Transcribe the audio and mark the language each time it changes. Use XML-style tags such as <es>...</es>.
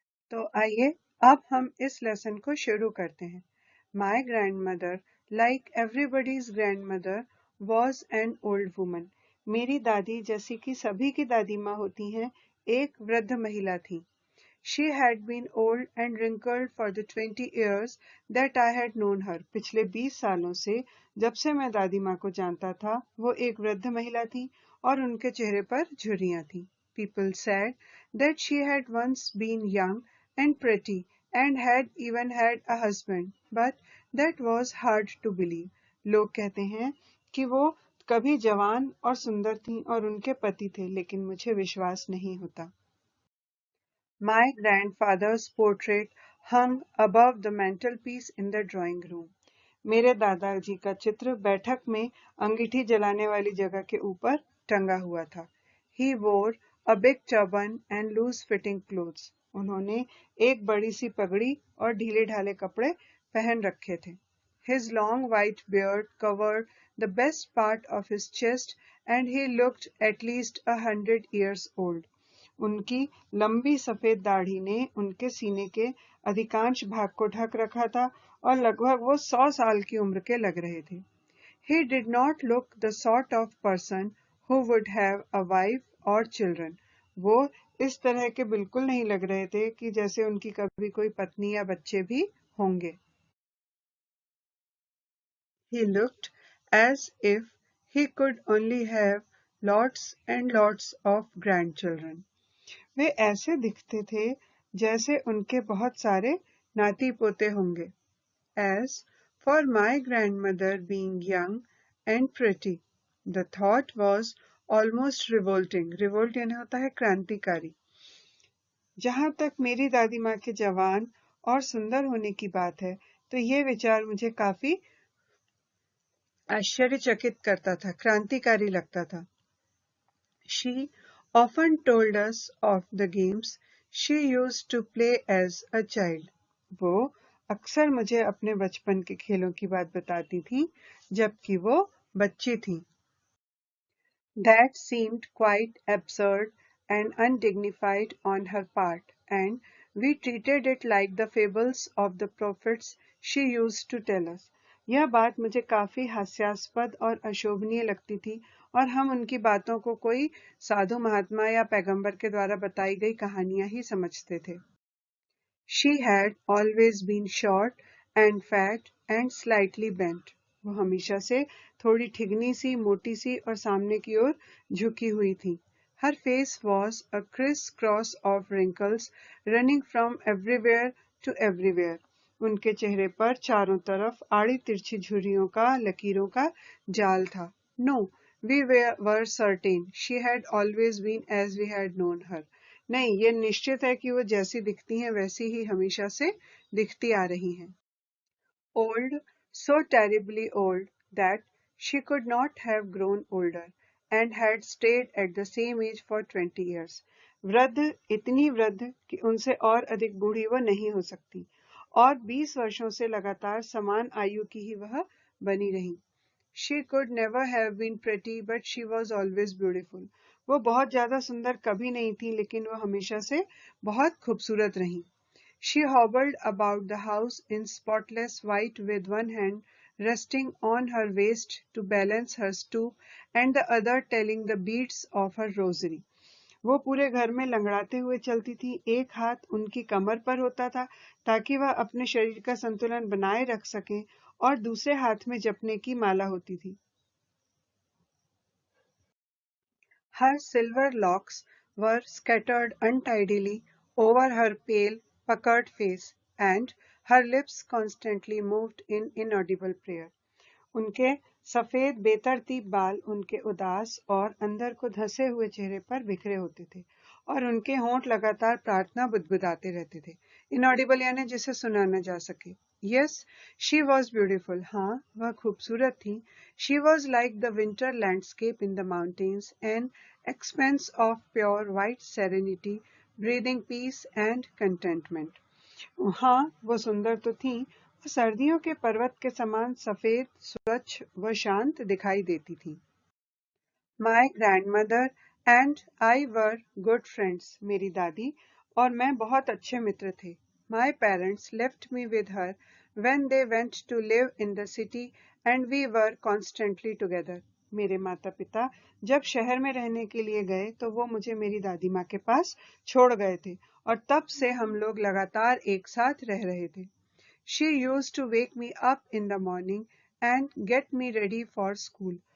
<hi>तो आइए अब हम इस लेसन को शुरू करते हैं।</hi> <en>My grandmother, like everybody's grandmother, was an old woman.</en> <hi>मेरी दादी, जैसी कि सभी की दादी माँ होती हैं, एक वृद्ध महिला थी।</hi> <en>She had been old and wrinkled for the 20 years that I had known her.</en> <hi>पिछले 20 सालों से, जब से मैं दादी माँ को जानता था, वो एक वृद्ध महिला थी और उनके चेहरे पर झुर्रियाँ थी।</hi> <en>People said that she had once been young and pretty and had even had a husband, but that was hard to believe.</en> <hi>लोग कहते हैं कि वो कभी जवान और सुंदर थीं और उनके पति थे, लेकिन मुझे विश्वास नहीं होता।</hi> <en>My grandfather's portrait hung above the mantelpiece in the drawing room.</en> <hi>मेरे दादाजी का चित्र बैठक में अंगीठी जलाने वाली जगह के ऊपर टंगा हुआ था।</hi> <en>He wore a big turban and loose fitting clothes.</en> <hi>उन्होंने एक बड़ी सी पगड़ी और ढीले ढाले कपड़े पहन रखे थे।</hi> <en>His long white beard covered the best part of his chest and he looked at least 100 years old.</en> <hi>उनकी लंबी सफेद दाढ़ी ने उनके सीने के अधिकांश भाग को ढक रखा था और लगभग वो 100 साल की उम्र के लग रहे थे।</hi> <en>He did not look the sort of person who would have a wife or children.</en> <hi>वो इस तरह के बिल्कुल नहीं लग रहे थे कि जैसे उनकी कभी कोई पत्नी या बच्चे भी होंगे।</hi> <en>He looked as if he could only have lots and lots of grandchildren.</en> <hi>वे ऐसे दिखते थे जैसे उनके बहुत सारे नाती पोते होंगे।</hi> <en>As for my grandmother being young and pretty, the thought was almost revolting.</en> <hi>Revolt यानी होता है क्रांतिकारी। जहां तक मेरी दादी माँ के जवान और सुंदर होने की बात है, तो ये विचार मुझे काफी आश्चर्यचकित करता था, क्रांतिकारी लगता था।</hi> <en>She often told us of the games she used to play as a child.</en> <hi>वो अक्सर मुझे अपने बचपन के खेलों की बात बताती थी जबकि वो बच्ची थी।</hi> <en>That seemed quite absurd and undignified on her part, and we treated it like the fables of the prophets she used to tell us.</en> <hi>यह बात मुझे काफी हास्यास्पद और अशोभनीय लगती थी और हम उनकी बातों को कोई साधु महात्मा या पैगंबर के द्वारा बताई गई कहानियां ही समझते थे।</hi> <en>She had always been short and fat and slightly bent.</en> <hi>वो हमेशा से थोड़ी ठिगनी सी, मोटी सी और सामने की ओर झुकी हुई थी।</hi> <en>Her face was a criss-cross of wrinkles running from everywhere to everywhere.</en> <hi>उनके चेहरे पर चारों तरफ आड़ी तिरछी झुर्रियों का, लकीरों का जाल था।</hi> <en>No, we were certain she had always been as we had known her.</en> <hi>नहीं, ये निश्चित है कि वो जैसी दिखती हैं वैसी ही हमेशा से दिखती आ रही हैं।</hi> <en>Old, so terribly old that she could not have grown older and had stayed at the same age for 20 years.</en> <hi>वृद्ध, इतनी वृद्ध कि उनसे और अधिक बूढ़ी वो नहीं हो सकती और 20 वर्षों से लगातार समान आयु की ही वह बनी रही।</hi> <en>She could never have been pretty, but she was always beautiful.</en> <hi>वो बहुत ज्यादा सुंदर कभी नहीं थी, लेकिन वो हमेशा से बहुत खूबसूरत रही।</hi> <en>She hobbled about the house in spotless white with one hand resting on her waist to balance her stoop and the other telling the beads of her rosary.</en> <hi>वो पूरे घर में लंगड़ाते हुए चलती थी। एक हाथ उनकी कमर पर होता था ताकि वह अपने शरीर का संतुलन बनाए रख सके और दूसरे हाथ में जपने की माला होती थी।</hi> <en>Her silver locks were scattered untidily over her pale, puckered face, and her lips constantly moved in inaudible prayer.</en> <hi>उनके सफेद बेतरतीब बाल उनके उदास और अंदर को धंसे हुए चेहरे पर बिखरे होते थे और उनके होंठ लगातार प्रार्थना बुदबुदाते रहते थे। इनऑडिबल यानी जिसे सुना न जा सके।</hi> <en>Yes, she was beautiful.</en> <hi>हाँ, वह खूबसूरत थी.</hi> <en>She was like the winter landscape in the mountains, an expanse of pure white serenity, breathing peace and contentment.</en> <hi>हाँ, वो सुंदर तो थी. वो सर्दियों के पर्वत के समान सफेद, स्वच्छ व शांत दिखाई देती थी.</hi> <en>My grandmother and I were good friends.</en> <hi>मेरी दादी और मैं बहुत अच्छे मित्र थे.</hi> <en>My parents left me with her when they went to live in the city and we were constantly together.</en> <hi>मेरे माता पिता जब शहर में रहने के लिए गए तो वो मुझे मेरी दादी माँ के पास छोड़ गए थे और तब से हम लोग लगातार एक साथ रह रहे थे.</hi> <en>She used to wake me up in the morning and get me ready for school.</en>